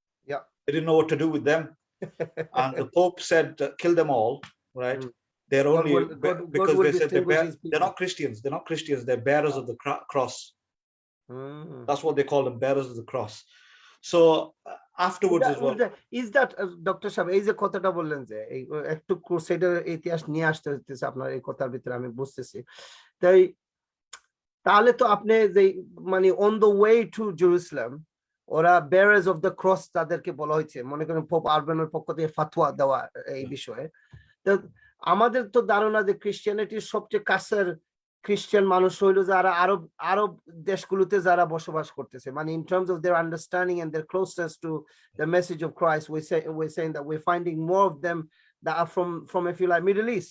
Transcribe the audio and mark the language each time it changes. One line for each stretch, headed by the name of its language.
English: Yeah. They didn't know what to do with them. And the Pope said, kill them all, right? They're only because they said they're not Christians. They're not Christians. They're bearers of the cross. That's what they call them, bearers of the cross. So afterwards as well. Is that Dr.
Bangla: Shab, এই যে কথাটা বললেন যে একটু ক্রুসেডের ইতিহাস নিয়ে আসতে হচ্ছে আপনার এই কথার ভিতরে আমি বুঝতেছি। তাহলে তো আপনি যে মানে
English: on the way to Jerusalem
Bangla: ওরা
English: bearers of the cross
Bangla: তাদেরকে বলা হয়েছে, মনে করেন পোপ আরবানের পক্ষ থেকে ফাতোয়া দেওয়া এই বিষয়ে। তো আমাদের তো ধারণা যে খ্রিস্টানিটির সবচেয়ে কাছের খ্রিস্টান মানুষ হইল যারা আরব দেশগুলোতে যারা বসবাস করতেছে, মানে
English: in terms of their understanding and their closeness to the message of Christ, we're saying that we're finding more of them that are from if you like Middle East.